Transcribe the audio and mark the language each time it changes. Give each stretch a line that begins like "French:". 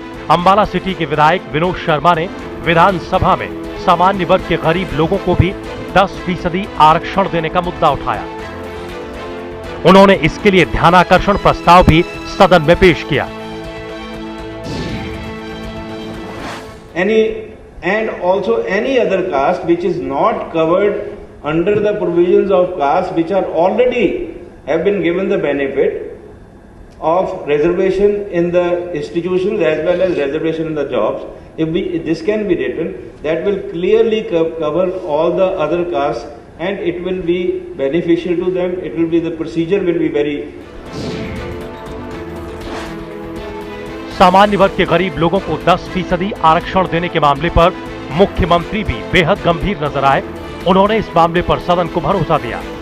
Hindi: Ambala city के विधायक विनोद शर्मा ने विधानसभा में सामान्य वर्ग के गरीब लोगों को भी 10% आरक्षण देने का मुद्दा उठाया। उन्होंने इसके लिए ध्यानाकर्षण प्रस्ताव भी सदन में पेश किया।
English: And also any other caste which is not covered under the provisions of caste which are already have been given the benefit of reservation in the institutions as well as reservation in the jobs. If this can be written, that will clearly cover all the other castes and it will be beneficial to them. It will be, the procedure will be very.
Hindi: सामान्य वर्ग के गरीब लोगों को 10% आरक्षण देने के मामले पर मुख्यमंत्री भी बेहद गंभीर नजर आए। उन्होंने इस मामले पर सदन को भरोसा दिया।